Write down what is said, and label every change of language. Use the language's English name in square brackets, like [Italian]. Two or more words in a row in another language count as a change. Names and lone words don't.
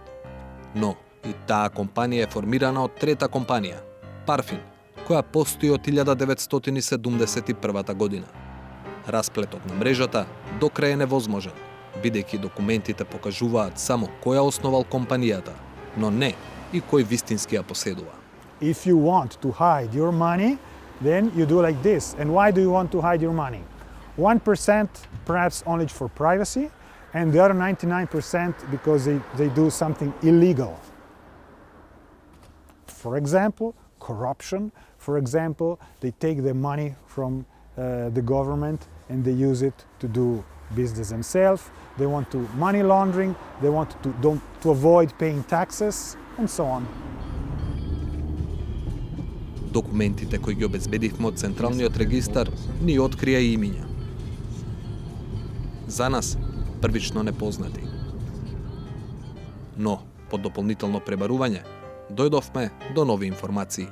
[Macedonian] Но и таа компанија е формирана од трета компанија, Parfin, која постои од 1971 година. Расплетот на мрежата до крај е невозможен, бидејќи документите покажуваат само кој ја основал компанијата, но не и кој вистински ја поседува. [English] If you want to hide your money, then you do like this. And why do you want to hide your money? 1% perhaps only for privacy, and the other 99% because they do something illegal. For example, corruption. For example, they take the money from the government and they use it to do business themselves. They want to money laundering, they want to avoid paying taxes, and so on. [Macedonian] Документите кои ги обезбедивме од Централниот регистар ни открија имиња. За нас, првично непознати. Но, по дополнително пребарување, дојдовме до нови информации.